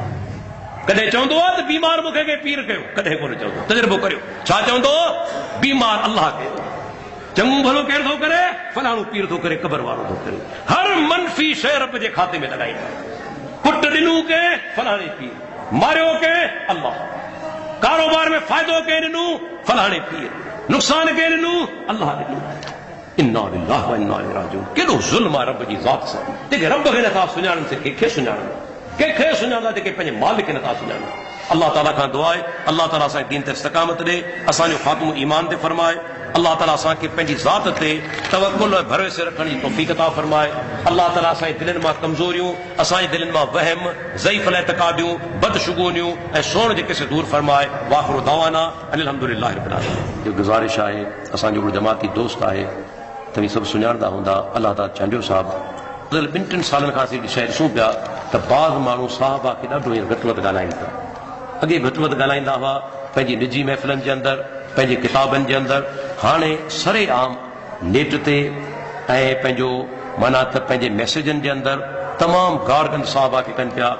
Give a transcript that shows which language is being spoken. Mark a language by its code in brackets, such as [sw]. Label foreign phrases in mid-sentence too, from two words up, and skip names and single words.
[sd] कॾहिं चवंदो आहे त बीमार मूंखे के पीर कयो, कॾहिं कोन चवंदो, तजुर्बो करियो, छा चवंदो, बीमार अल्लाह कयो, चङो भलो केरु थो करे, फलाणो पीर थो करे, क़बर वारो थो करे। हर मनफ़ी शइ रब जे खाते में लॻाईंदा। पुट ॾिनू के फलाणे पीर, मारियो के अल्लाह, कारोबार में फ़ाइदो के ॾिनू फलाणे पीर, नुक़सान के ॾिनू अल्लाह ॾिनू। [ar] إنا لله و إنا إليه راجعون. [sd] केॾो ज़ुल्म आहे रब जी ज़ात सां, जेके रब खे नथा सुञाणनि से कंहिंखे सुञाणनि, कंहिंखे सुञाणंदा जेके पंहिंजे मालिक खे नथा सुञाणनि। अल्लाह ताला खां दुआ आहे, अल्लाह ताला असांजे दीन ते इस्तक़ामत ॾे, असांजो ख़ात्मो ईमान ते फरमाए। अल्लाह ताला असांखे पंहिंजी ज़ात ते तवक्कुल ऐं भरोसे रखण जी तौफ़ीक़ अता फरमाए। अल्लाह ताला असांजे दिलनि मां कमज़ोरियूं, असांजे दिलनि मां वहम, ज़ईफ़ एतिक़ादियूं, बदशुगूनियूं ऐं सोण जेके से दूर फरमाए। [ar] وآخر دعوانا أن الحمد لله رب العالمين. [sd] इहो गुज़ारिश आहे, असांजो हिकिड़ो जमाती दोस्त आहे, तव्हीं सभु सुञाणंदा हूंदा, अल्लाह ताला चांडियो साहिबु। 2-3 सालनि खां असीं शइ ॾिसूं पिया त बाज़ माण्हू साहबा खे ॾाढो घटि वधि ॻाल्हाइनि था। अॻे घटि वधि ॻाल्हाईंदा हुआ पंहिंजी निजी महफ़िलनि जे अंदरि, पंहिंजे किताबनि जे अंदरि, हाणे सरेआम नेट ते ऐं पंहिंजो माना त पंहिंजे मैसेजनि जे अंदरि तमाम गारगंद साहबा के कन पिया।